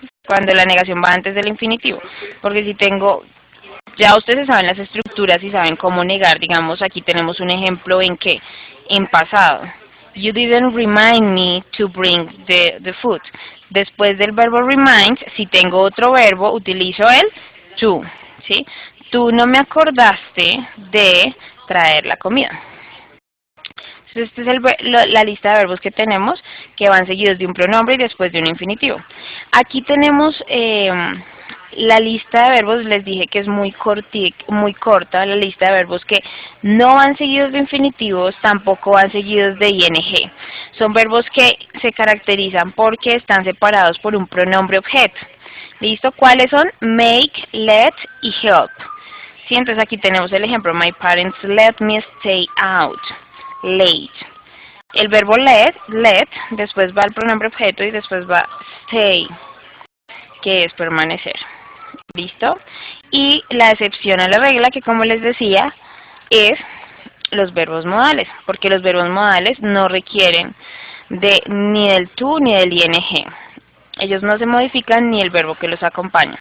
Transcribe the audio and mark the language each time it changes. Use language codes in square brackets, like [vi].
[es] cuando la negación va antes del infinitivo. Porque si tengo, ya ustedes saben las estructuras y saben cómo negar. Digamos, aquí tenemos un ejemplo en que, en pasado. [en] You didn't remind me to bring the food. [es] Después del verbo remind, si tengo otro verbo, utilizo el to, ¿sí? Tú no me acordaste de traer la comida. Entonces, esta es la lista de verbos que tenemos, que van seguidos de un pronombre y después de un infinitivo. Aquí tenemos la lista de verbos. Les dije que es muy corta la lista de verbos que no van seguidos de infinitivos, tampoco van seguidos de ing. Son verbos que se caracterizan porque están separados por un pronombre objeto. ¿Listo? ¿Cuáles son? Make, let y help. ¿Sí? Entonces aquí tenemos el ejemplo. [en] My parents let me stay out late. [es] El verbo let, después va el pronombre objeto y después va stay, que es permanecer. ¿Listo? Y la excepción a la regla, que como les decía, es los verbos modales, porque los verbos modales no requieren ni del to ni del ing. Ellos no se modifican ni el verbo que los acompaña.